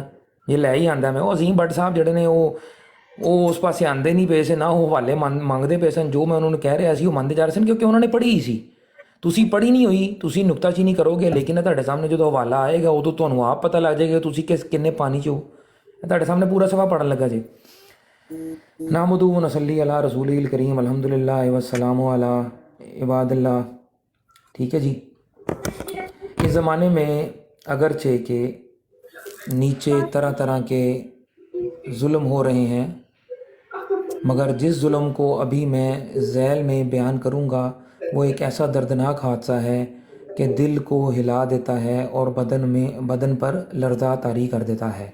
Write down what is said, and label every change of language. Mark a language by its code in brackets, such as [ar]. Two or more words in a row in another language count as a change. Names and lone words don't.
[pa] ਜੇ ਲੈ ਹੀ ਆਂਦਾ ਮੈਂ, ਉਹ ਅਜ਼ੀਮ ਬੱਟ ਸਾਹਿਬ ਜਿਹੜੇ ਨੇ ਉਹ ਉਸ ਪਾਸੇ ਆਂਦੇ ਨਹੀਂ ਪਏ ਸੀ ਨਾ, ਉਹ ਹਵਾਲੇ ਮੰਗਦੇ ਪਏ ਸਨ। ਜੋ ਮੈਂ ਉਹਨਾਂ ਨੂੰ ਕਹਿ ਰਿਹਾ ਸੀ ਉਹ ਮੰਨਦੇ ਜਾ ਰਹੇ ਸਨ, ਕਿਉਂਕਿ ਉਹਨਾਂ ਨੇ ਪੜ੍ਹੀ ਸੀ। ਤੁਸੀਂ ਪੜ੍ਹੀ ਨਹੀਂ ਹੋਈ, ਤੁਸੀਂ ਨੁਕਤਾਚੀਨੀ ਕਰੋਗੇ, ਲੇਕਿਨ ਤੁਹਾਡੇ ਸਾਹਮਣੇ ਜਦੋਂ ਹਵਾਲਾ ਆਏਗਾ ਉਦੋਂ ਤੁਹਾਨੂੰ ਆਪ ਪਤਾ ਲੱਗ ਜਾਏਗਾ ਤੁਸੀਂ ਕਿੰਨੇ ਪਾਣੀ 'ਚ ਹੋ। ਤੁਹਾਡੇ ਸਾਹਮਣੇ ਪੂਰਾ ਸਫਾ ਪੜਨ ਲੱਗਾ ਜੀ। [ar] نحمده ونصلي على رسوله الكريم الحمد لله والسلام على عباد الله. [ur] ٹھیک ہے جی. اس زمانے میں اگرچہ کے نیچے طرح طرح کے ظلم ہو رہے ہیں، مگر جس ظلم کو ابھی میں ذیل میں بیان کروں گا وہ ایک ایسا دردناک حادثہ ہے کہ دل کو ہلا دیتا ہے اور بدن پر لرزہ طاری کر دیتا ہے.